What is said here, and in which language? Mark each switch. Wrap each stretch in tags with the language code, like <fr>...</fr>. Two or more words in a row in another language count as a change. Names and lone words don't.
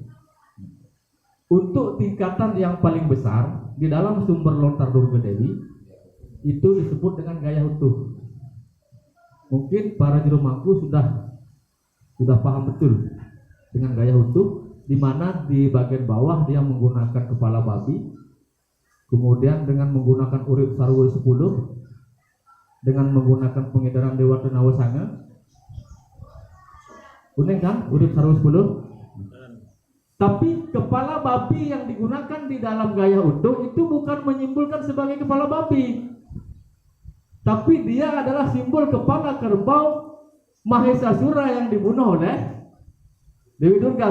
<id>Untuk tingkatan yang paling besar di dalam sumber lontar Durga Dewi itu disebut dengan gaya utuh. Mungkin para juru mangku sudah paham betul dengan gaya utuh, di mana di bagian bawah dia menggunakan kepala babi, kemudian dengan menggunakan urip sarwa 10, dengan menggunakan pengedaran dewa tenawa sanga. Kuning kan urip sarwa 10? Tapi kepala babi yang digunakan di dalam gaya utuh itu bukan menyimpulkan sebagai kepala babi, tapi dia adalah simbol kepala kerbau Mahesasura yang dibunuh oleh Dewi Durga.</id>